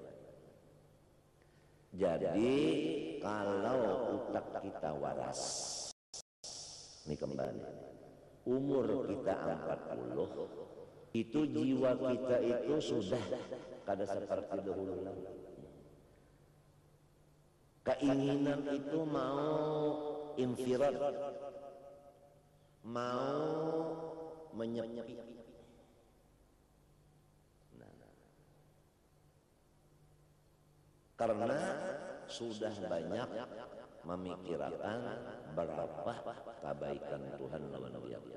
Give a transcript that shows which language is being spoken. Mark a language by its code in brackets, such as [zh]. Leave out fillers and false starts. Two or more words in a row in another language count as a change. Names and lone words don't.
[bjn] Jadi kalau utak kita waras, ini kembali, umur kita 40, itu jiwa kita itu sudah kada seperti dahulu lagi. Keinginan itu mau infirad, mau menyepi. Karena sudah banyak memikirkan berapa kebaikan Tuhan lawan dia.